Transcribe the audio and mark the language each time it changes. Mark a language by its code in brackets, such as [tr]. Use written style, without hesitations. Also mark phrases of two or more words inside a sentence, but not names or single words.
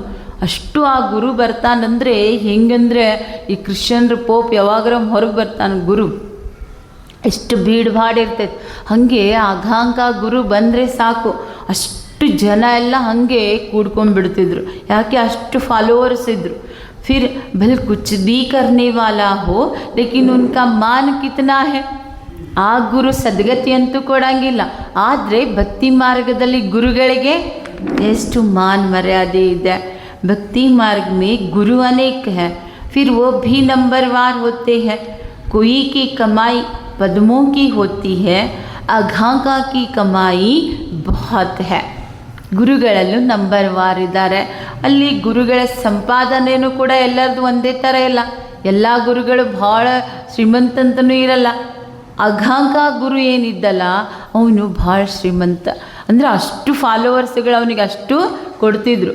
[kn] ಅಷ್ಟು ಆ ಗುರು ಬರ್ತಾನಂದರೆ ಹೆಂಗಂದರೆ ಈ ಕ್ರಿಶ್ಚಿಯನ್ರ ಪೋಪ್ ಯಾವಾಗರ ಹೊರಗೆ ಬರ್ತಾನೆ ಗುರು, ಎಷ್ಟು [hi] भीड़ भाड़ [kn] ಇರ್ತೈತೆ. ಹಾಗೆ ಅಘಾಂಕ ಗುರು ಬಂದರೆ ಸಾಕು, ಅಷ್ಟು ಜನ ಎಲ್ಲ ಹಾಗೆ ಕೂಡ್ಕೊಂಡ್ಬಿಡ್ತಿದ್ರು. ಯಾಕೆ ಅಷ್ಟು ಫಾಲೋವರ್ಸ್ ಇದ್ದರು. [hi] फिर भले कुछ भी करने वाला हो लेकिन उनका मान कितना है. [kn] ಆ ಗುರು ಸದ್ಗತಿ ಅಂತೂ ಕೊಡಂಗಿಲ್ಲ, ಆದರೆ ಭಕ್ತಿ ಮಾರ್ಗದಲ್ಲಿ ಗುರುಗಳಿಗೆ ಎಷ್ಟು ಮಾನ್ ಮರ್ಯಾದೆ ಇದೆ. [hi] भक्ति मार्ग में गुरु अनेक है, फिर वो भी नंबरवार होते हैं. कोई की कमाई पद्मों की होती है, अघांका की कमाई बहुत है. [kn] ಗುರುಗಳಲ್ಲೂ ನಂಬರ್ 1 ಇದ್ದಾರೆ. ಅಲ್ಲಿ ಗುರುಗಳ ಸಂಪಾದನೆಯೂ ಕೂಡ ಎಲ್ಲರದು ಒಂದೇ ಥರ ಇಲ್ಲ. ಎಲ್ಲ ಗುರುಗಳು ಭಾಳ ಶ್ರೀಮಂತಂತನೂ ಇರಲ್ಲ. ಅಘಾಂಕ ಗುರು ಏನಿದ್ದಲ್ಲ ಅವನು ಭಾಳ ಶ್ರೀಮಂತ. ಅಂದರೆ ಅಷ್ಟು ಫಾಲೋವರ್ಸ್ಗಳು ಅವನಿಗೆ ಅಷ್ಟು ಕೊಡ್ತಿದ್ರು.